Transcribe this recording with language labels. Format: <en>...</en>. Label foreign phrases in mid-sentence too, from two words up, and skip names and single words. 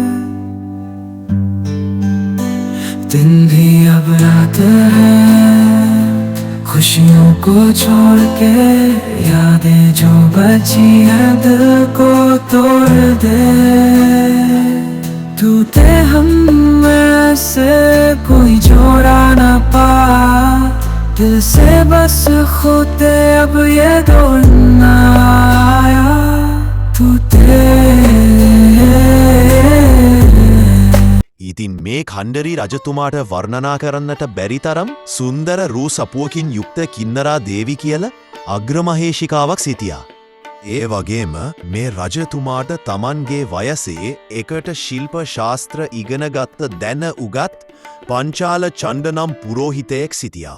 <hi>दिन भी अब रात है खुशियों को छोड़ के यादें जो बची है दिल को तोड़ दे टूटे हम ऐसे कोई जोड़ा ना पा दिल से बस खुद अब ये दौड़ना आया टूटे.</hi> <si>ඉතින් මේ කණ්ඩරී රජතුමාට වර්ණනා කරන්නට බැරි තරම් සුන්දර රූ සපුවකින් යුක්ත කින්නරා දේවි කියල අග්‍රමහේෂිකාවක් සිටියා. ඒ වගේම මේ රජතුමාට තමන්ගේ වයසේ එකට ශිල්ප ශාස්ත්‍ර ඉගෙනගත්ත දැන උගත් පංචාල චණ්ඩ නම් පුරෝහිතයෙක් සිටියා.</si>